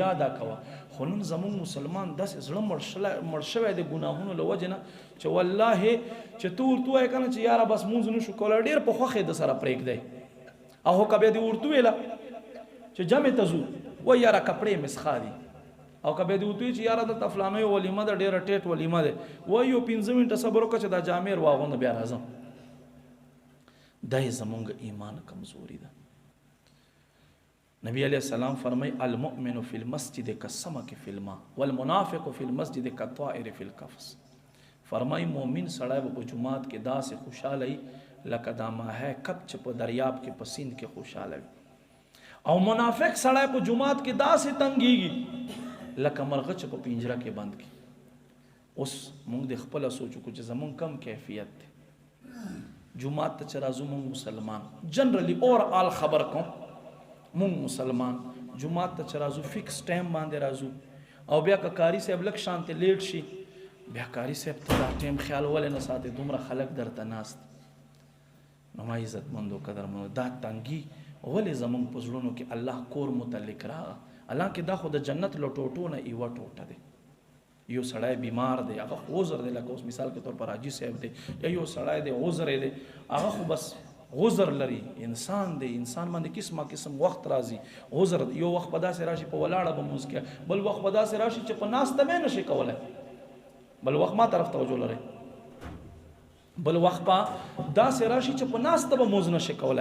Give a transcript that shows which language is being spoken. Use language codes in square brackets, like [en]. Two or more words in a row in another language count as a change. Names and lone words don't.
[ps] ادا کوه خو نن زموږ مسلمان داسې زړه مړ شوی د ګناهونو له وجې نه چې والله چې ته ورته وایې که نه چې یاره بس مونځ نه شو کولی ډېر په خوښې د سره پرېږدی او که بیا دې ورته ویله چې جمع ته ځو وایي یاره کپړې مې څښا دي او که بیا دې ورته وایي چې یاره دلته فلانیو ولیمه ده ډېره ټیټ ولیمه ده وایي یو 15 منټه صبر وکړه چې دا جامې واغونده بیا راځم دا یې زمونږ ایمان کمزوري ده نبی علیہ السلام فرمائی [ar] المؤمن فی المسجد کالسمک فی الماء والمنافق فی المسجد کالطائر فی القفص [ps] فرمائی مومن سړی به په جماعت کې داسې خوشحاله وي لکه دا ماهی کب چې په دریاب کې په سیند کې خوشحاله وي او منافق سړی په جماعت کې داسې تنګېږي لکه مرغه چې په پنجره کې بند کړي اوس موږ د خپله سوچ وکړو چې زمونږ کم کیفیت دی جماعت ته چې راځو موږ مسلمان جنرلی اور آل خبر کوم مونږ مسلمان جماعت ته چې راځو [en] fix time [ps] باندې راځو او بیا که قاري صاحب لږ شانتې لیټ شي بیا قاري صاحب ته دا ټایم خیال ولې نه ساتې دومره خلک درته ناست نو ما عزتمندو قدرمنو دا تنګي ولې زمونږ په زړونو کې الله کور متعلق راغه حالانکې دا خو د جنت له ټوټو نه یوه ټوټه دی یو سړی بیمار دی هغه عذر دی لکه اوس [ur] مثال کے طور پر [ps] حاجي صاحب دی یا یو سړی دی عذر دی هغه خو بس عذر لري انسان دی انسان باندې قسمه قسم وخت راځي عذر یو وخت په داسې راشي په ولاړه به مونځ کوي بل وخت په داسې راشي چې په ناسته به نشي کولی بل وخت ما طرف توجه لرئ بل وخت په داسې راشي چې په ناسته به مونځ نشي کولی